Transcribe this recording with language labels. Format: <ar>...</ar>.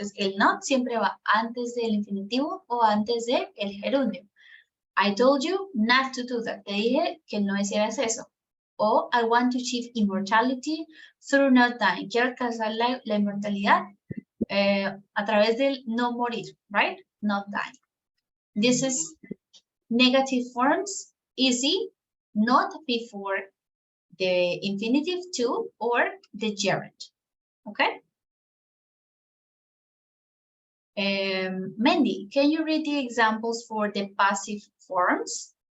<es>Entonces, el not siempre va antes del infinitivo o antes del gerundio.</es> <en>I told you not to do that.</en> <es>Te dije que no hicieras eso.</es> <en>O I want to achieve immortality through not dying.</en> <es>Quiero alcanzar la inmortalidad a través del no morir, right?</es> <en>Not dying. This is negative forms, easy, not before the infinitive to or the gerund. Okay? Mandy, can you read the examples for the passive forms?</en>